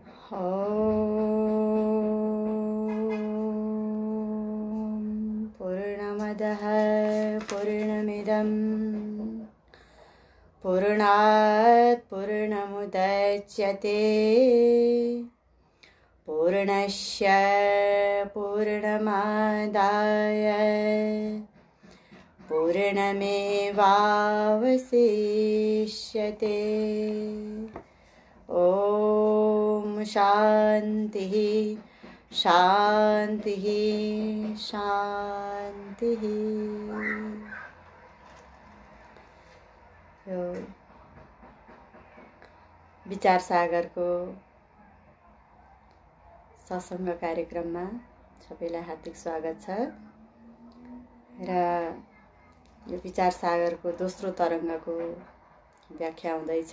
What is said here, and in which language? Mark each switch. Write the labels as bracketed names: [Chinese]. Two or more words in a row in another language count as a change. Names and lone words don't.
[Sanskrit] पूर्णमदः पूर्णमिदं पूर्णात् पूर्णमुदच्यते पूर्णस्य पूर्णमादाय पूर्णमेवावशिष्यते। ओम शांति शांति शांति। [Nepali] विचार सागर को सत्संग कार्यक्रममा सबैलाई हार्दिक स्वागत छ र यो विचार सागर को दोस्रो तरङ्गको व्याख्या हुँदैछ।